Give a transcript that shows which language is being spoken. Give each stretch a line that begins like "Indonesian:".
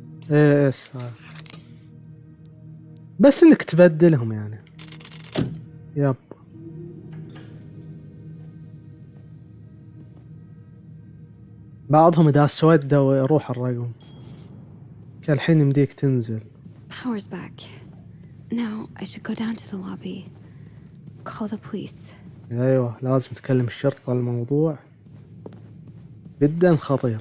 Arabic: ايه اس هذا، بس انك تبدلهم يعني. يب بعضهم اذا سودوا يروح الرقم. الحين يمديك تنزل.
English: Power's back. Now I should go down to the lobby. Call the police.
Arabic: ايوه لازم تكلم الشرطة، الموضوع جدا خطير.